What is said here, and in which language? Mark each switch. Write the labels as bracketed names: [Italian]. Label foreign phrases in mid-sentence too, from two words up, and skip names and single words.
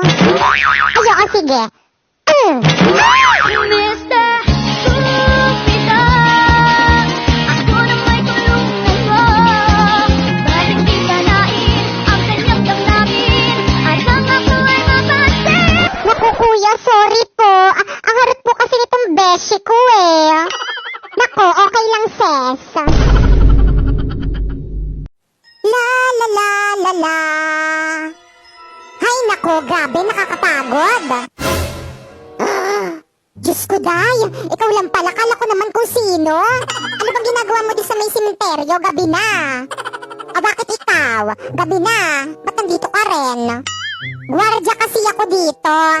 [Filipino] Ayoko, sige. Naku, kuya, sorry po. Ang harot po kasi nitong beshi ko eh. Nako, okay lang, sis. La la la la la. Hay nako, grabe, nakakapagod. Diyos ko, Day. Ikaw lang pala. Kala ko naman kung sino. Ano bang ginagawa mo di sa may simenteryo? Gabi na. O bakit ikaw? Gabi na. Ba't nandito ka rin? Gwardya kasi ako dito.